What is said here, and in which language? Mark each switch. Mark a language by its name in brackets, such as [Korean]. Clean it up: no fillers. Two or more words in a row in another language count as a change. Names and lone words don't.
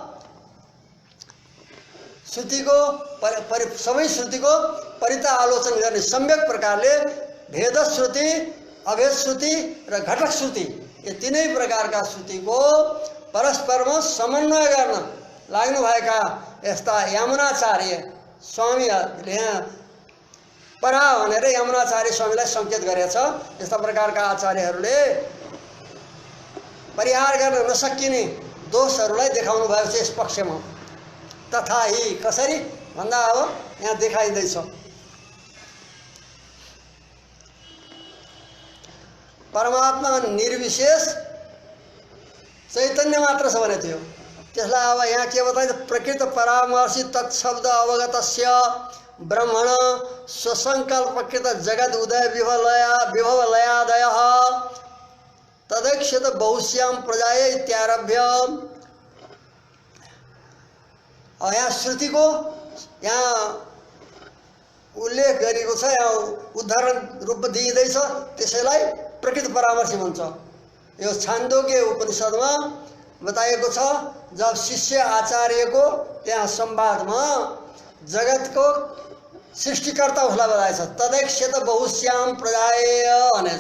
[Nepali] श्रुतिको सबै श्रुतिको परित आलोचना गर्ने सम्यक प्रकारले भेद श्रुति, अभेद श्रुति र घटक श्रुति, ये तीनै प्रकारका श्रुतिको परस्परमा समन्वय गर्न लाग्नुभएका यस्ता यमुनाचार्य स्वामीहरूले यहाँ परा भनेर यमुनाचार्य स्वामीलाई सङ्केत गरेछ। यस्ता प्रकारका आचार्यहरूले परिहार गर्न नसकिने दोषहरूलाई देखाउनु भएको छ यस पक्षमा। [Sanskrit] तथा ही [Nepali] कसरी भन्दा अब यहाँ देखाइँदैछ। परमात्मा निर्विशेष चैतन्य मात्र छ भने थियो, त्यसलाई अब यहाँ के बताइन्छ? [Sanskrit] प्रकृत परामर्शी तत्शब्द अवगतस्य ब्रह्मण स्वसङ्कल्पकृत जगद उदय विभव लयादय तदैक्षत बहुश्याम प्रजाय इत्यारभ्य। [Nepali] और यहाँ श्रुतिको यहाँ उल्लेख गरेको छ, यहाँ उदाहरण रूपमा दिइँदैछ, त्यसैलाई प्रकृत परामर्शी भन्छ। यो छान्दोग्य उपनिषदमा बताइएको छ, जब शिष्य आचार्यको त्यहाँ संवादमा जगतको सृष्टिकर्ता उसलाई बताएछ, [Sanskrit] तदैक्षत बहुश्याम प्रजाय [Nepali] भनेछ।